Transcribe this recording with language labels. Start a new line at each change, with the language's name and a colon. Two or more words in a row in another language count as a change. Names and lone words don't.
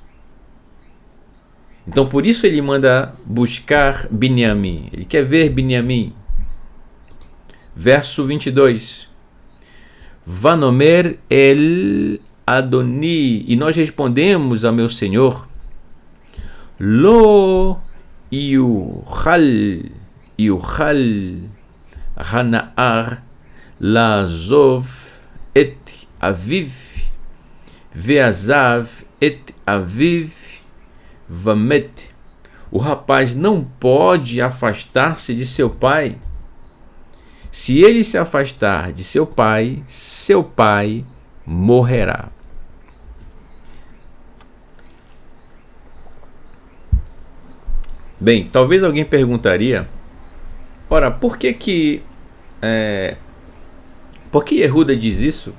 Portuguese: Então, por isso ele manda buscar Binyamin. Ele quer ver Binyamin. Verso 22.
Hebrew: ונאמר אל אדני.
Portuguese: E nós respondemos ao meu Senhor.
Hebrew: לא יוכל הנער לעזוב את אביו ועזב את אביו ומת.
Portuguese: O rapaz não pode afastar-se de seu pai. Se ele se afastar de seu pai morrerá. Bem, talvez alguém perguntaria, ora, por que Yehuda diz isso?